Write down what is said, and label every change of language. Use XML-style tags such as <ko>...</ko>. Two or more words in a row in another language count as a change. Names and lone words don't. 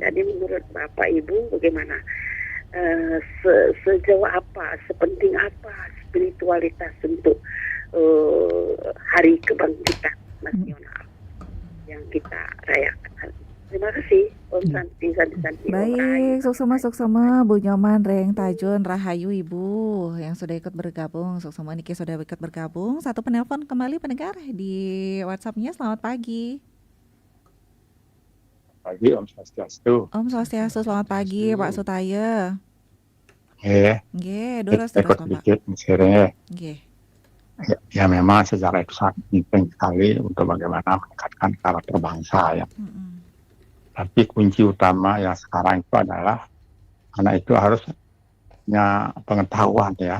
<id>Jadi menurut Bapak Ibu bagaimana? Sejauh apa, sepenting apa spiritualitas untuk Hari Kebangkitan Nasional yang kita rayakan. Terima kasih, Om Santi. Baik, suksema Bu Nyoman, Reng Tajun, Rahayu Ibu yang sudah ikut bergabung, suksema Niki sudah ikut bergabung. Satu penelpon kembali pendengar di WhatsApp-nya. Selamat pagi. Pagi, Om Swastiastu. Om Swastiastu, selamat pagi Pak Sutaya. Nggih, terus Ikut Bapak. sedikit misalnya. Nggih. Ya memang sejarah itu sangat penting sekali untuk bagaimana meningkatkan karakter bangsa ya. Tapi kunci utama yang sekarang itu adalah anak itu harus punya pengetahuan ya.</id>